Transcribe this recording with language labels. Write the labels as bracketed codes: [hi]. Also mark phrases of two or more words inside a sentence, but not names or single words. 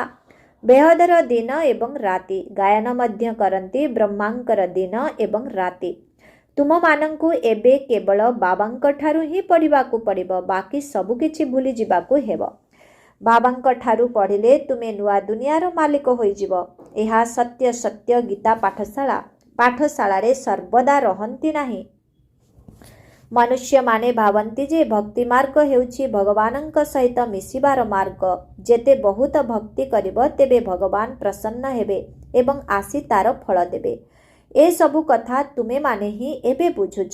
[or] ବେହଦର ଦିନ ଏବଂ ରାତି ଗାୟନ ମଧ୍ୟ କରନ୍ତି ବ୍ରହ୍ମାଙ୍କର ଦିନ ଏବଂ ରାତି। ତୁମ ମାନଙ୍କୁ ଏବେ କେବଳ ବାବାଙ୍କ ଠାରୁ ହିଁ ପଢ଼ିବାକୁ ପଡ଼ିବ, ବାକି ସବୁ କିଛି ଭୁଲି ଯିବାକୁ ହେବ। ବାବାଙ୍କ ଠାରୁ ପଢ଼ିଲେ ତୁମେ ନୂଆ ଦୁନିଆର ମାଲିକ ହୋଇ ଯିବ। ଏହା ସତ୍ୟ ସତ୍ୟ ଗୀତା ପାଠଶାଳା ରେ ସର୍ବଦା ରହନ୍ତି ନାହିଁ। ମନୁଷ୍ୟ ମାନେ ଭାବନ୍ତି ଯେ ଭକ୍ତି ମାର୍ଗ ହେଉଛି ଭଗବାନଙ୍କ ସହିତ ମିଶିବାର ମାର୍ଗ। ଯେତେ ବହୁତ ଭକ୍ତି କରିବ ତେବେ ଭଗବାନ ପ୍ରସନ୍ନ ହେବେ ଏବଂ ଆସି ତାର ଫଳ ଦେବେ। ଏ ସବୁ କଥା ତୁମେ ମାନେ ହିଁ ଏବେ ବୁଝୁଛ।